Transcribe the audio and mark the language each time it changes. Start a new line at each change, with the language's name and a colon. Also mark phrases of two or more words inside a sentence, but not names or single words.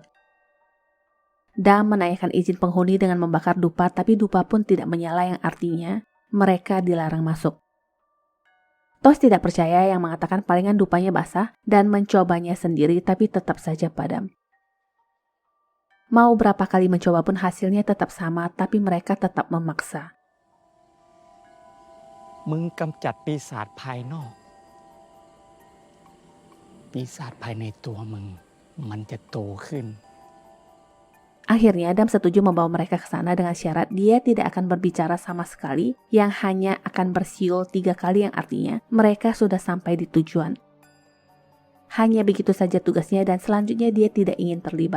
Indonesian: Dam menanyakan izin penghuni dengan membakar dupa, tapi dupa pun tidak menyala yang artinya mereka dilarang masuk. Tos tidak percaya yang mengatakan palingan dupanya basah dan mencobanya sendiri tapi tetap saja padam. Mau berapa kali mencoba pun hasilnya tetap sama, tapi mereka tetap memaksa.
Thai: มึงกำจัดปีศาจภายนอก ปีศาจภายในตัวมึงมันจะโตขึ้น
Indonesian: Akhirnya Adam setuju membawa mereka ke sana dengan syarat dia tidak akan berbicara sama sekali, yang hanya akan bersiul 3 kali yang artinya mereka sudah sampai di tujuan. Hanya begitu saja tugasnya dan selanjutnya dia tidak ingin terlibat.